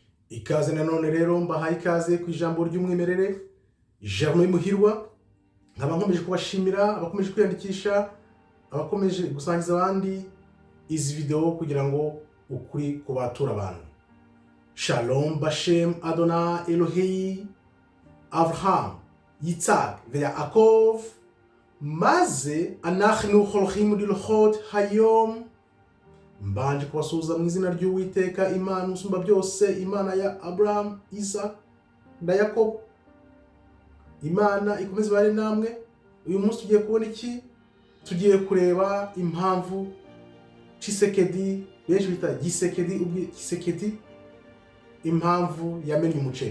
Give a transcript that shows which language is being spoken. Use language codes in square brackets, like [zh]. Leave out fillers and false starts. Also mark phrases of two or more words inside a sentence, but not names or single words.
[rw] Ikaze nanone rero mbahaye ikaze ku ijambo ry'umwimerere Germain Muhirwa, nkaba nkomeje kubashimira abakomeje kwiyandikisha, abakomeje gusangiza abandi izi video kugira ngo ukuri kubatura abantu. [he] שלום בשם אדוני אלוהי אברהם יצחק ויעקב מזה אנחנו הולכים ללכת היום. [rw] Mbanje kubasuhuza mu izina ry'Uwiteka Imana usumba byose, Imana ya Abraham, Isaac na Yakobo. Imana ikomeze ibane namwe. Uyu munsi tugiye kubona iki? Tugiye kureba impamvu Tshisekedi, benshi bita Gisekedi, impamvu yamenye umuceri.